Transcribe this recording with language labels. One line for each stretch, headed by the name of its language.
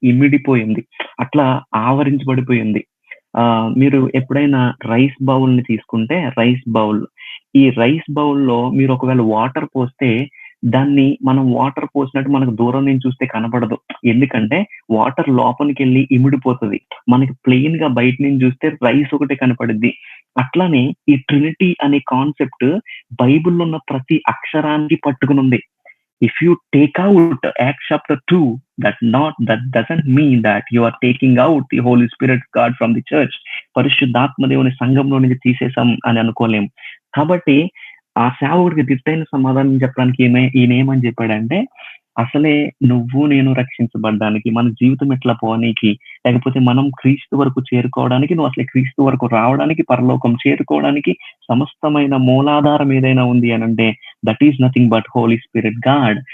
Telugu: ఇమిడిపోయింది, అట్లా ఆవరించబడిపోయింది. మీరు ఎప్పుడైనా రైస్ బౌల్ ని తీసుకుంటే, ఈ రైస్ బౌల్లో మీరు ఒకవేళ వాటర్ పోస్తే దాన్ని మనం వాటర్ పోసినట్టు మనకు దూరం నుంచి చూస్తే కనపడదు. ఎందుకంటే వాటర్ లోపలికి వెళ్ళి ఇమిడిపోతుంది. మనకి ప్లెయిన్ గా బయట నుంచి చూస్తే రైస్ ఒకటే కనపడుద్ది. అట్లానే ఈ ట్రినిటీ అనే కాన్సెప్ట్ బైబిల్లో ఉన్న ప్రతి అక్షరానికి పట్టుకుని ఉంది.
English: If you take out Acts chapter 2, that doesn't mean that you are taking out the Holy Spirit God from the church.
Telugu: పరిశుద్ధాత్మ దేవుని సంఘంలో నుంచి తీసేసాం అని అనుకోలేం. కాబట్టి ఆ సేవకుడికి దిట్టైన సమాధానం చెప్పడానికి ఈయన ఏమని చెప్పాడంటే, అసలే నువ్వు నేను రక్షించబడ్డానికి, మన జీవితం ఎట్లా పోనీకి, లేకపోతే మనం క్రీస్తు వరకు చేరుకోవడానికి, నువ్వు అసలు క్రీస్తు వరకు రావడానికి, పరలోకం చేరుకోవడానికి సమస్తమైన మూలాధారం ఏదైనా ఉంది అని అంటే
English: That is nothing but holy spirit God.